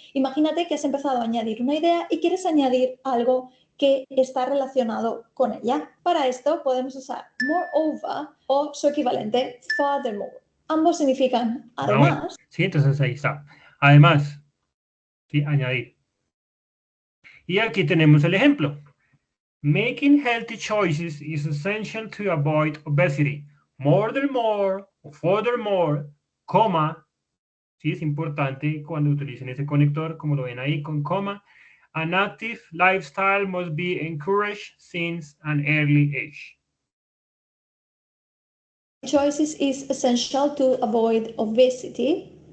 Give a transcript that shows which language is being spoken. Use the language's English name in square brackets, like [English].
[Spanish] Imagínate que has empezado a añadir una idea y quieres añadir algo que está relacionado con ella. Para esto podemos usar moreover o su equivalente furthermore. Ambos significan Ah, bueno. además. Sí, entonces ahí está. Además, ¿sí? Añadir. Y aquí tenemos el ejemplo. [English] Making healthy choices is essential to avoid obesity. [Spanish] Furthermore, o furthermore, coma, sí, es importante cuando utilicen ese conector, como lo ven ahí con coma. [English] An active lifestyle must be encouraged since an early age. Choices is essential to avoid obesity.